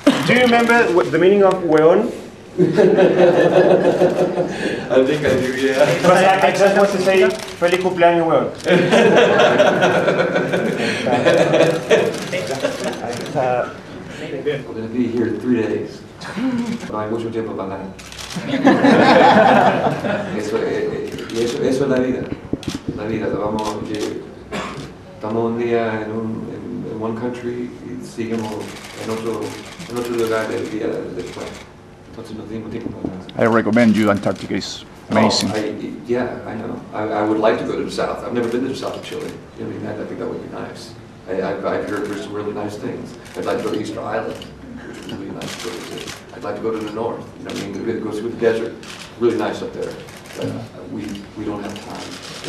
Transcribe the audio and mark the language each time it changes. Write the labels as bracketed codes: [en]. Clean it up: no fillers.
[en] Do you remember the meaning of hueón? I think I do, yeah. But I just want to say, [es] feliz cumpleaños, hueón. [en] We're going to be here 3 days. [es] No hay mucho tiempo para nada. Eso es la vida. La vida. Estamos un día en [en] one country [es] y seguimos en otro lugar del día después. Entonces no tenemos tiempo para nada. [en] I recommend you. Antarctica is amazing. Yeah, I know. I would like to go to the south. I've never been to the south of Chile. You know, I think that would be nice. I've heard there's some really nice things. I'd like to go to Easter Island, which would be really nice to go to. I'd like to go to the north. You know, I mean, go through the desert. Really nice up there. But we don't have time.